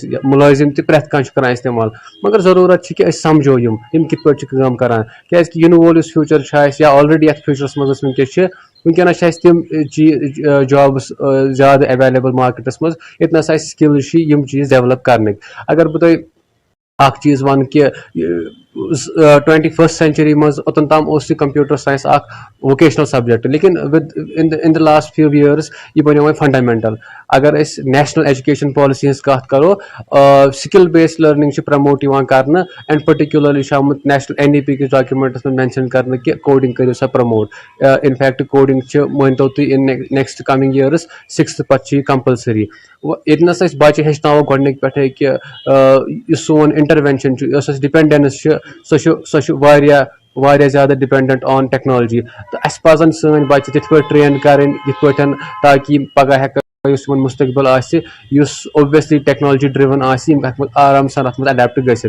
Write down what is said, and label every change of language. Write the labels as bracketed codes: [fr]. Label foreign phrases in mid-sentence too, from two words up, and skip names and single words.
[ks] مُلٲزِم تہِ پرٛٮ۪تھ کانٛہہ چھُ کران استعمال. مگر ضروٗرت چھِ کہِ أسۍ سمجھو یِم کِتھ پٲٹھۍ چھِ کٲم کران. کیازکہِ یِنہٕ وول یُس فیوٗچر چھُ اسہِ یا آلریڈی یتھ فیوٗچرس منٛز أسۍ وٕنکیٚس چھِ وٕنکیٚنس چھِ اسہِ تِم جابٕس زیادٕ [en] available markets [ks] منٛز ییٚتنس اسہِ سکلز چھِ یِم چیٖز ڈیولپ کرنٕکۍ. اگر بہٕ تۄہہِ اکھ چیٖز ونہٕ کہِ [en] 21st century [ks] منٛز اوٚتن تام اوس یہِ [en] computer science [ks] اکھ [en] vocational subject [ks] لیکن [en] in the last few [ks] یِیٲرٕس یہِ بنیو وۄنۍ فنڈامینٹل. اگر أسۍ نیشنل ایجوکیشن پالسی ہٕنٛز کتھ کرو [en] skill based learning [ks] چھِ پرموٹ یِوان کرنہٕ [en] and particularly [ks] چھُ آمُت نیشنل NEP کِس ڈاکیومنٹس منٛز مینشن کرنہٕ کہِ کوڈنگ کٔرِو سا پرموٹ. انفیکٹ کوڈنگ چھِ مٲنتو تُہۍ [en] in next coming [ks] یِیٲرٕس 6th پتہٕ چھِ یہِ کمپلسری. ییٚتنس أسۍ بچہِ ہیٚچھناوو گۄڈنِکۍ پٮ۪ٹھے کہِ یُس سون انٹروینشن چھُ یۄس اَسہِ ڈِپینڈنس چھِ سۄ چھِ واریاہ زیادٕ [en] dependent on technology. [ks] تہٕ اَسہِ پزن سٲنۍ بچہِ تِتھ پٲٹھۍ ٹرین کرٕنۍ یِتھ پٲٹھۍ تاکہِ یِم پگہہ ہٮ۪کن یُس یِمن مُستقبِل آسہِ یُس [en] obviously technology driven [ks] آسہِ یِم ہٮ۪کن آرام سان اتھ منٛز اڈیپٹ گٔژھِتھ.